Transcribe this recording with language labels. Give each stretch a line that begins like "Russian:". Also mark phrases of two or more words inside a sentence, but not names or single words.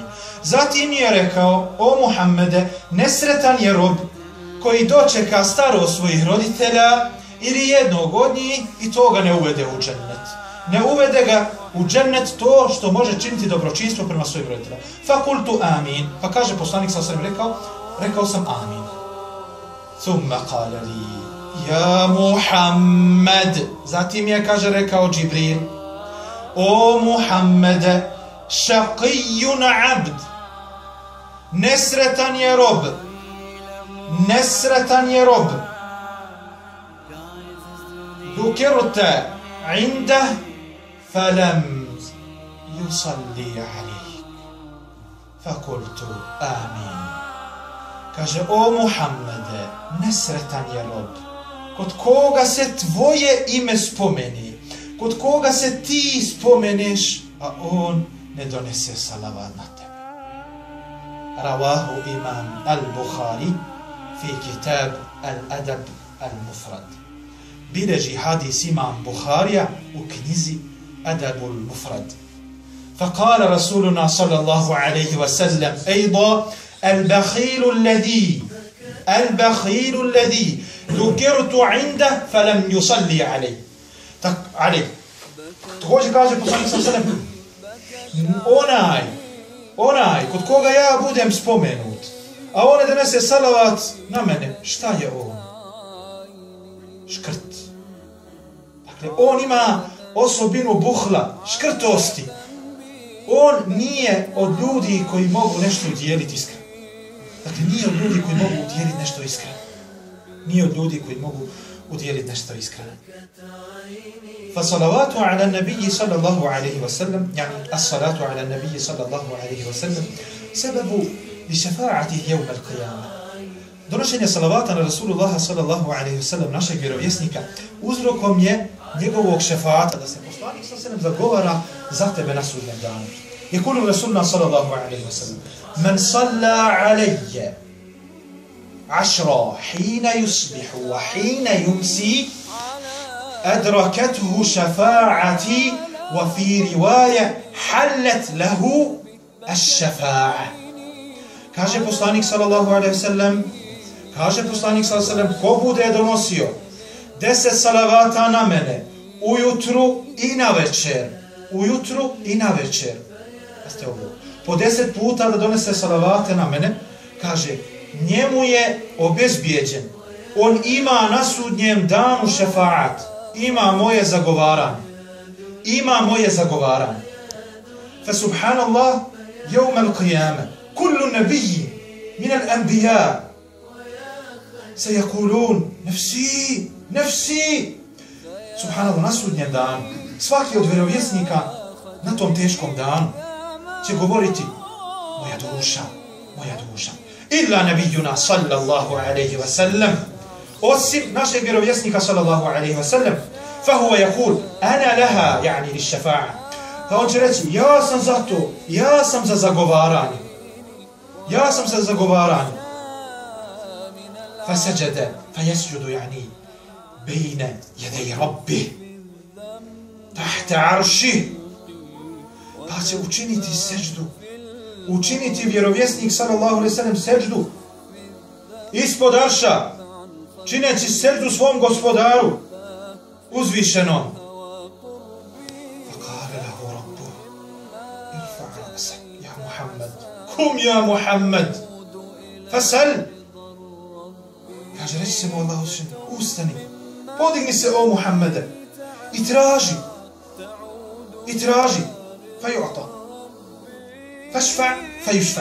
Bosnian: Zatim je rekao, o Muhammede, nesretan je rob koji dočeka starost svojih roditelja ili jednog od njih i to ga ne uvede u džennet. Ne uvede ga u džennet to što može činiti dobročinstvo prema svojim roditeljima.
Arabic: فقلت آمين.
Bosnian: Pa kaže poslanik
Arabic: صلى الله عليه وسلم,
Bosnian: rekao sam amin.
Arabic: ثم قال لي يا محمد.
Bosnian: Zatim je, kaže, rekao Džibril, o Muhammede,
Arabic: شقي عبد,
Bosnian: nesretan je rob, nesretan je rob.
Arabic: ذكرت عنده فلم يصل عليك. فقلت آمين.
Bosnian: Kaže, o Muhammede, nesretan je rob, kod koga se tvoje ime spomeni, kod koga se ti spomeneš, a on ne donese salavat na tebe.
Arabic: رواه الإمام البخاري في كتاب الأدب المفرد.
Bosnian: Bileži hadis imam Bukharija u knjizi Adabu al-Mufrad.
Arabic: فقال رسولنا صلى الله عليه وسلم أيضا البخيل الذي ذكرت عنده فلم يصلي عليه.
Bosnian: Također kaže poslanik
Arabic: صلى الله عليه وسلم,
Bosnian: onaj kod koga ja budem spomenut, a on ne donese salavat na mene, šta je on? Škrt. Dakle, on ima osobinu buhla, škrtosti. On nije od ljudi koji mogu nešto udjeliti iskreno. Dakle, nije od ljudi koji mogu udjeliti nešto iskreno. Nije od ljudi koji mogu udjeliti nešto iskreno.
Arabic: فالصلوات على النبي صلى الله عليه وسلم يعني الصلاة على النبي صلى الله عليه وسلم سبب لشفاعته يوم القيامة.
Bosnian: Donošenje salavata na Rasulullah
Arabic: صلى الله عليه وسلم,
Bosnian: našeg vjerovjesnika, uzrokom je njegovog šefaata, da se poslanik
Arabic: صلى الله عليه وسلم
Bosnian: zagovara za tebe na sudnjem danu.
Arabic: يقول رسول الله صلى الله عليه وسلم: "من صلى علي 10 حين يصبح وحين يمسي أدركته شفاعتي وفي رواية حلت له الشفاعة."
Bosnian: Kaže poslanik
Arabic: صلى الله عليه وسلم,
Bosnian: ko bude donosio 10 salavata na mene ujutru i na večer, po 10 puta da donese salavate na mene, kaže, njemu je obezbijeđen, on ima na sudnjem danu šefaat, ima moje zagovaranje.
Arabic: فسبحان الله يوم القيامة كل نبي من الأنبياء سيقول نفسي.
Bosnian: Subhanallah, na sudnjem danu, svaki od vjerovjesnika na tom teškom danu će govoriti, moja duša.
Arabic: إلا نبينا صلى الله عليه وسلم,
Bosnian: osim našeg vjerovjesnika
Arabic: صلى الله عليه وسلم, فهو يقول أنا لها يعني للشفاعة.
Bosnian: Pa on će reći, ja sam za to, ja sam za zagovaranje.
Arabic: فسجد فيسجد يعني بين يدي ربه تحت عرشه.
Bosnian: Pa će učiniti seždu, učiniti vjerovjesnik
Arabic: صلى الله عليه وسلم
Bosnian: seždu ispod arša, čineći seždu svom gospodaru uzvišenom.
Arabic: فقال له ربه ارفع رأسك يا محمد قم يا محمد فسل.
Bosnian: Kaže, reći se mu Allah uzvišen, ustani, podigni se o Muhammede i traži,
Arabic: فيعطى فاشفع فيشفع.